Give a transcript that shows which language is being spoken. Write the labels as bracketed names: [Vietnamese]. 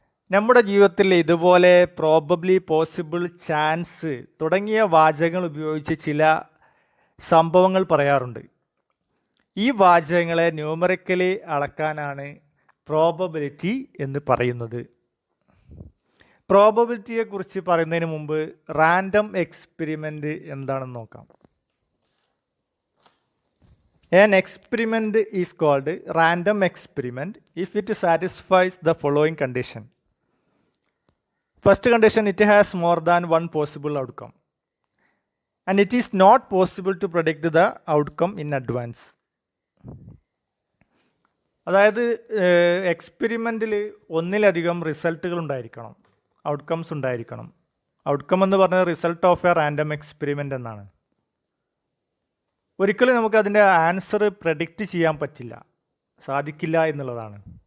[Malayalam] നമ്മുടെ ജീവിതത്തിൽ ഇതുപോലെ പ്രോബബ്ലി, പോസിബിൾ, ചാൻസ് തുടങ്ങിയ വാചകങ്ങൾ ഉപയോഗിച്ച് ചില സംഭവങ്ങൾ പറയാറുണ്ട്. ഈ വാചകങ്ങളെ ന്യൂമറിക്കലി അളക്കാനാണ് പ്രോബബിലിറ്റി എന്ന് പറയുന്നത്. പ്രോബബിലിറ്റിയെക്കുറിച്ച് പറയുന്നതിന് മുമ്പ് റാൻഡം എക്സ്പെരിമെൻ്റ് എന്താണെന്ന് നോക്കാം. [English] An experiment is called random experiment if it satisfies the following condition. First condition, it has more than one possible outcome and it is not possible to predict the outcome in advance. [Malayalam] അതായത് എക്സ്പെരിമെൻറ്റിൽ ഒന്നിലധികം റിസൾട്ടുകൾ ഉണ്ടായിരിക്കണം, outcomes ഉണ്ടായിരിക്കണം. Outcome എന്ന് പറഞ്ഞത് [English] result of a random experiment [Malayalam] എന്നാണ്. ഒരിക്കലും നമുക്ക് അതിൻ്റെ ആൻസർ പ്രഡിക്റ്റ് ചെയ്യാൻ പറ്റില്ല, സാധിക്കില്ല എന്നുള്ളതാണ്.